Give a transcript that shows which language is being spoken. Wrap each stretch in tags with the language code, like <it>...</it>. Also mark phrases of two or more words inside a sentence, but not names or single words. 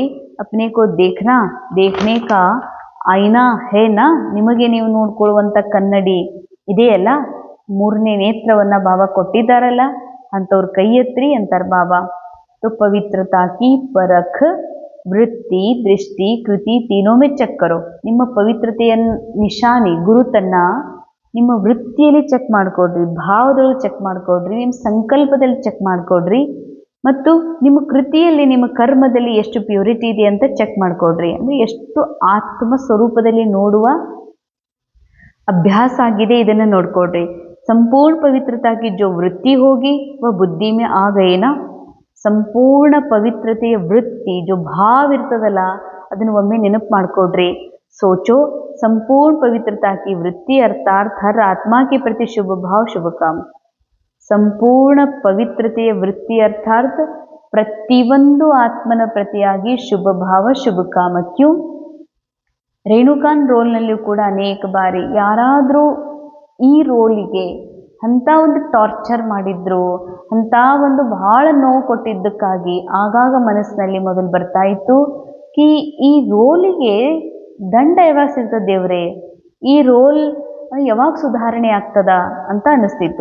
<hi>अपने को देखने का आईना है ना,</hi> <kn>ನಿಮಗೆ ನೀವು ನೋಡ್ಕೊಳ್ಳುವಂಥ ಕನ್ನಡಿ ಇದೆಯಲ್ಲ, ಮೂರನೇ ನೇತ್ರವನ್ನ ಬಾಬಾ ಕೊಟ್ಟಿದ್ದಾರಲ್ಲ ಅಂಥವ್ರ ಕೈ ಎತ್ರಿ ಅಂತಾರೆ ಬಾಬಾ.</kn> <hi>तो पवित्रता की परख वृत्ति दृष्टि कृति तीनों में चेक करो.</hi> <kn>ನಿಮ್ಮ ಪವಿತ್ರತೆಯ ನಿಶಾನಿ ಗುರುತನ್ನ ನಿಮ್ಮ ವೃತ್ತಿಯಲ್ಲಿ ಚೆಕ್ ಮಾಡ್ಕೊಡ್ರಿ, ಭಾವದೊಳಗೆ ಚೆಕ್ ಮಾಡ್ಕೊಡ್ರಿ, ನಿಮ್ಮ ಸಂಕಲ್ಪದಲ್ಲಿ ಚೆಕ್ ಮಾಡ್ಕೊಡ್ರಿ, ಮತ್ತು ನಿಮ್ಮ ಕೃತಿಯಲ್ಲಿ ನಿಮ್ಮ ಕರ್ಮದಲ್ಲಿ ಎಷ್ಟು ಪ್ಯೂರಿಟಿ ಇದೆ ಅಂತ ಚೆಕ್ ಮಾಡ್ಕೊಡ್ರಿ. ಅಂದರೆ ಎಷ್ಟು ಆತ್ಮ ಸ್ವರೂಪದಲ್ಲಿ ನೋಡುವ ಅಭ್ಯಾಸ ಆಗಿದೆ ಇದನ್ನು ನೋಡ್ಕೊಡ್ರಿ.</kn> <hi>संपूर्ण पवित्रता की जो वृत्ति होगी वो बुद्धि में आ गई ना.</hi> <kn>ಸಂಪೂರ್ಣ ಪವಿತ್ರತೆಯ ವೃತ್ತಿ ಜೋ ಭಾವ ಇರ್ತದಲ್ಲ ಅದನ್ನು ಒಮ್ಮೆ ನೆನಪು ಮಾಡ್ಕೊಡ್ರಿ.</kn> <hi>सोचो संपूर्ण पवित्रता की वृत्ति अर्थात हर आत्मा के प्रति शुभ भाव शुभ काम.</hi> <kn>ಸಂಪೂರ್ಣ ಪವಿತ್ರತೆಯ ವೃತ್ತಿ ಅರ್ಥಾತ್ ಪ್ರತಿಯೊಂದು ಆತ್ಮನ ಪ್ರತಿಯಾಗಿ ಶುಭ ಭಾವ ಶುಭ ಕಾಮ. ಕ್ಯೂ ರೇಣುಕಾನ್ ರೋಲ್ನಲ್ಲಿಯೂ ಕೂಡ ಅನೇಕ ಬಾರಿ ಯಾರಾದರೂ ಈ ರೋಲಿಗೆ ಅಂಥ ಒಂದು ಟಾರ್ಚರ್ ಮಾಡಿದ್ರು, ಅಂಥ ಒಂದು ಬಹಳ ನೋವು ಕೊಟ್ಟಿದ್ದಕ್ಕಾಗಿ ಆಗಾಗ ಮನಸ್ಸಿನಲ್ಲಿ ಮೊದಲು ಬರ್ತಾ ಇತ್ತು ಕಿ ಈ ರೋಲಿಗೆ ದಂಡ ಯಾವಾಗ ಸಿಗ್ತದೆ ದೇವ್ರೆ, ಈ ರೋಲ್ ಯಾವಾಗ ಸುಧಾರಣೆ ಆಗ್ತದ ಅಂತ ಅನ್ನಿಸ್ತಿತ್ತು.</kn>